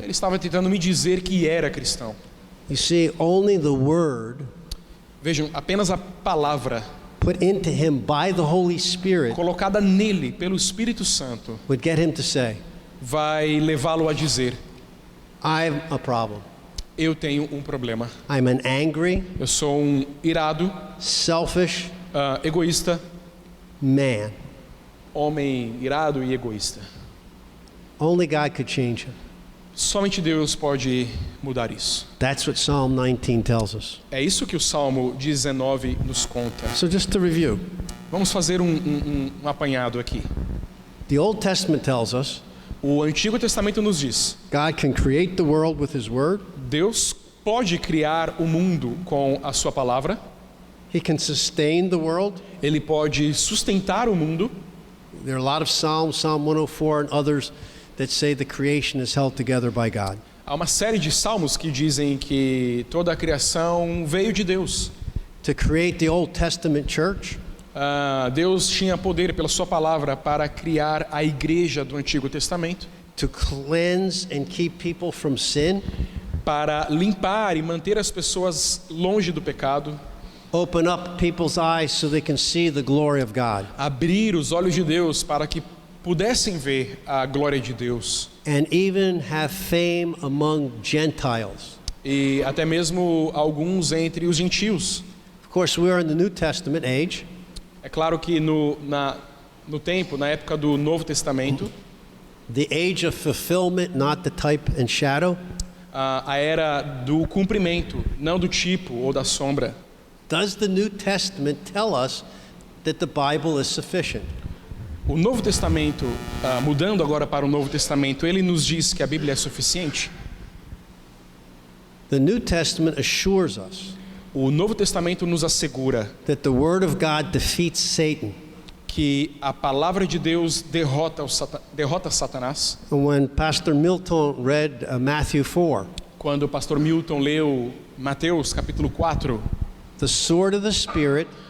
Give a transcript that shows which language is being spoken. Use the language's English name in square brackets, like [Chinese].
[Portuguese] Ele estava tentando me dizer que era cristão. [English] You see, only the word [Portuguese] Vejam, apenas a palavra [English] put into him by the Holy Spirit [Portuguese] colocada nele pelo Espírito Santo [English] would get him to say, [Portuguese] vai levá-lo a dizer, [English] I'm a problem. [Portuguese] eu tenho um problema. [English] I'm an angry, [Portuguese] Eu sou um irado, [English] selfish [Portuguese] egoísta, [English] man. [Portuguese] homem irado e egoísta. [English] Only God could change him. [Portuguese] Somente Deus pode mudar isso. [English] That's what Psalm 19 tells us. [Portuguese] É isso que o Salmo 19 nos conta. [English] So just to review, [Portuguese] Vamos fazer um apanhado aqui. [English] the Old Testament tells us [Portuguese] O Antigo Testamento nos diz, [English] God can create the world with his word. [Portuguese] Deus pode criar o mundo com a sua palavra. [English] He can sustain the world. [Portuguese] Ele pode sustentar o mundo. [English] There are a lot of Psalms, Psalm 104 and others that say the creation is held together by God. [Portuguese] Há uma série de salmos que dizem que toda a criação veio de Deus. [English] To create the Old Testament church, [Portuguese] Deus tinha poder pela sua palavra para criar a igreja do Antigo Testamento, [English] to cleanse and keep people from sin, [Portuguese] para limpar e manter as pessoas longe do pecado, [English] open up people's eyes so they can see the glory of God, [Portuguese] abrir os olhos de Deus para que pudessem ver a glória de Deus [English] and even have fame among Gentiles. [Portuguese] e até mesmo alguns entre os gentios. [English] Of course, we are in the New Testament age. [Portuguese] É claro que no tempo, na época do Novo Testamento, [English] The age of fulfillment, not the type and shadow. [Portuguese] a era do cumprimento, não do tipo ou da sombra. [English] Does the New Testament tell us that the Bible is sufficient? [Portuguese] O Novo Testamento, mudando agora para o Novo Testamento, ele nos diz que a Bíblia é suficiente? [English] The New Testament assures us [Portuguese] O Novo Testamento nos assegura [English] that the Word of God defeats Satan. [Portuguese] que a palavra de Deus derrota Satanás. [English] And when Pastor Milton read Matthew 4, [Portuguese] Quando o pastor Milton leu Mateus capítulo 4, [English] the sword of the Spirit